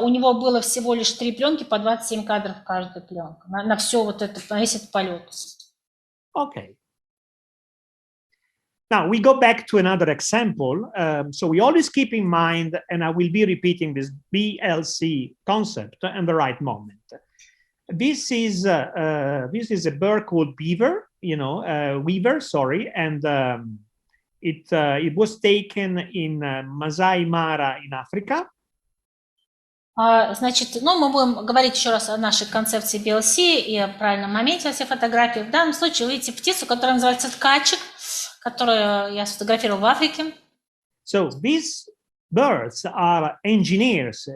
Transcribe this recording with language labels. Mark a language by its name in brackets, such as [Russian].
[Russian] У него было всего лишь 3 пленки по 27 кадров каждая пленка на все вот это, на весь этот полет. [English] Okay. Now we go back to another example. So we always keep in mind, and I will be repeating this BLC concept and the right moment. This is a bird called weaver, sorry, and it was taken in Masai Mara in Africa. [Russian] Значит, мы будем говорить еще раз о нашей концепции BLC и о правильном моменте во всех фотографиях. В данном случае вы видите птицу, которая называется ткачик, которую я сфотографировал в Африке. [English] So these birds are engineers.